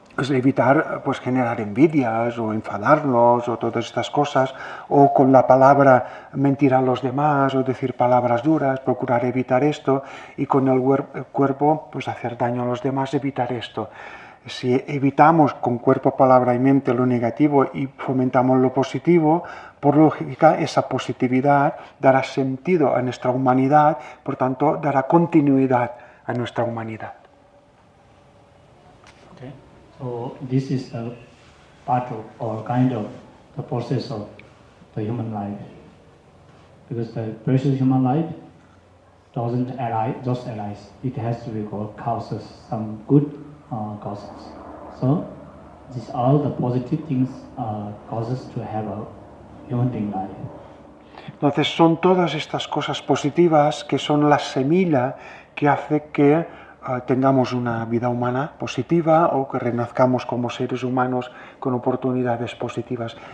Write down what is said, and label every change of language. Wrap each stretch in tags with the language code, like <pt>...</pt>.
<es>evitar generar envidias o enfadarnos o todas estas cosas, o con la palabra mentir a los demás o decir palabras duras, procurar evitar esto, y con el cuerpo hacer daño a los demás, evitar esto. Si evitamos con cuerpo, palabra y mente lo negativo y fomentamos lo positivo, por lógica esa positividad dará sentido a nuestra humanidad, por tanto dará continuidad a nuestra humanidad.</es> <en>So this is a part of or kind of the process of the human life. Because the precious human life doesn't just arise. It has to be causes, some good causes. So these are the positive things causes to have a human being life.</en> <es>Entonces son todas estas cosas positivas que son la semilla que hace que tengamos una vida humana positiva o que renazcamos como seres humanos con oportunidades positivas.</es>